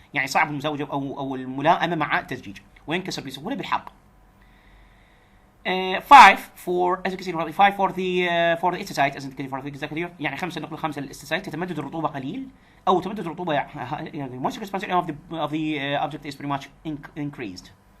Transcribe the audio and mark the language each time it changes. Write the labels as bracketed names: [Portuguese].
[Arabic] يعني صعب المزاوجة أو الملائمة مع التزجيج وينكسر بسهولة بالحرق. [English] 5 for as you can see 5 for the استسايت as indicated for the exactly here. [Arabic] يعني 5 نقل 5 للاستسايت تتمدد الرطوبة قليل أو تمدد الرطوبة يعني [English] moisture expansion of the object is pretty much increased.